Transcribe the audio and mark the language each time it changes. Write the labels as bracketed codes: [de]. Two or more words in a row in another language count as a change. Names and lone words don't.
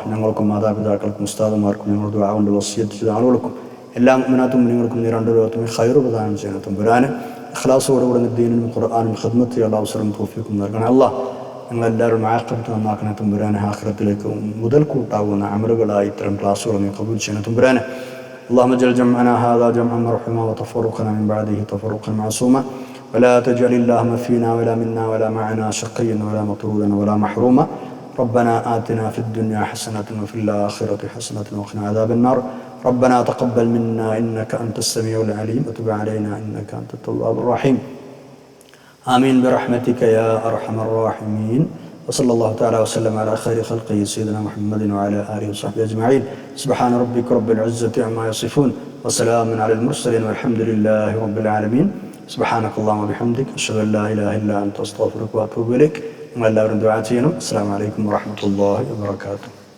[ml] ഞങ്ങൾക്കും മാതാപിതാക്കൾക്കും ഉസ്താദുമാർക്കും ഞങ്ങൾ ദുആ കൊണ്ട് വസിയ്യത്ത് ചെയ്ത ആളുകൾക്കും എല്ലാ മുഅ്മിനാത്തും നിങ്ങൾക്കും നീ രണ്ട് ലോകത്തും ഖൈറ് പ്രദാനം ചെയ്യണേ തമ്പുരാനെ. ഇഖ്ലാസോടുകൂടി ദീനിനും ഖുർആനും ഖിദ്മത്ത് ചെയ്യാനുള്ള അവസരം തൗഫീഖും നൽകണേ അള്ളാഹ്. ഞങ്ങളെല്ലാവരും ആഖിറത്ത് നന്നാക്കണേ തമ്പുരാനെ. ആഖിറത്തിലേക്ക് മുതൽ കൂട്ടാവുന്ന അമലുകളായി ഇത്തരം ക്ലാസ്സുകൾ നീ ഖബൂൽ ചെയ്യണേ തമ്പുരാനെ. [ar] اللهم اجعل جمعنا هذا جمعا مرحوما وتفرقنا من بعده تفرقا معصوما ولا تجعل اللهم فينا ولا منا ولا معنا شقيا ولا مطرودا ولا محروما. ربنا آتنا في الدنيا حسنة وفي الآخرة حسنة وقنا عذاب النار. ربنا تقبل منا إنك أنت السميع العليم وتب علينا إنك أنت التواب الرحيم. آمين برحمتك يا أرحم الراحمين. وصلى الله تعالى وسلم على خير خلقه سيدنا محمد وعلى آله وصحبه أجمعين. سبحان ربك رب العزة عما يصفون وسلام على المرسلين والحمد لله رب العالمين. سبحانك اللهم وبحمدك أشهد أن لا إله إلا أنت أستغفرك وأتوب إليك. [ml] നിങ്ങളെല്ലാവരും ദുആ ചെയ്യണം. [ar] السلام عليكم ورحمة الله وبركاته.